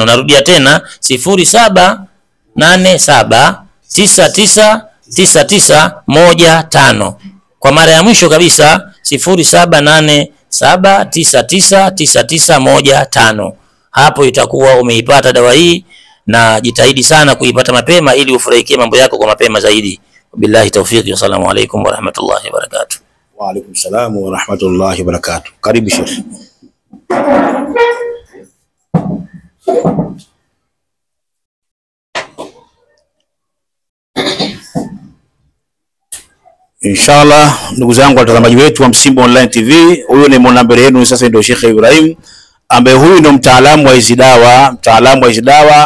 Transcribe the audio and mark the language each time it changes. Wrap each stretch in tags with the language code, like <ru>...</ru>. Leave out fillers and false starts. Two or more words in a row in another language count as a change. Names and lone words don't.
<sw>Narudia tena 0787999915. Kwa mara ya mwisho kabisa 0787999915. Hapo itakuwa umeipata dawa hii, na jitahidi sana kuipata mapema ili ufurahikie mambo yako kwa mapema zaidi.</sw> <ar>بالله التوفيق. السلام عليكم ورحمة الله وبركاته. وعليكم السلام ورحمة الله وبركاته.</ar> <sw>Karibu Sheikh. Inshallah, ndugu zangu watazamaji wetu wa Msimbo Online TV, huyu ni mbele yenu sasa ndio Sheikh Ibrahim, ambaye huyu ndio mtaalamu wa hizi dawa.</sw>